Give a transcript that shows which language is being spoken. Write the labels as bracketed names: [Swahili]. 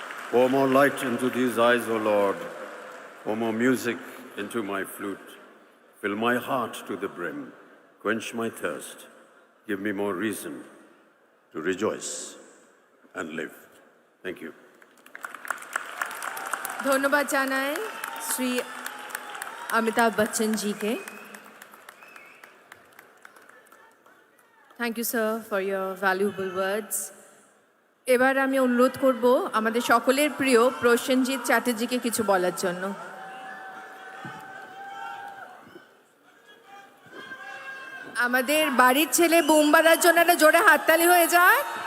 [English] Pour more light into these eyes, O Lord. Pour more music into my flute. Fill my heart to the brim. Quench my thirst. Give me more reason to rejoice and live. Thank you. [Bangla] ধন্যবাদ জানাই Shri Amitabh Bachchan GK. [English] Thank you, sir, for your valuable words. [Bangla] এবার আমি অনুরোধ করব আমাদের সকলের প্রিয় প্রসেনজিৎ চ্যাটার্জিকে কিছু বলার জন্য। আমাদের বাড়ির ছেলে বুম বাজার জন্য একটা জোরে হাততালি হয়ে যাক।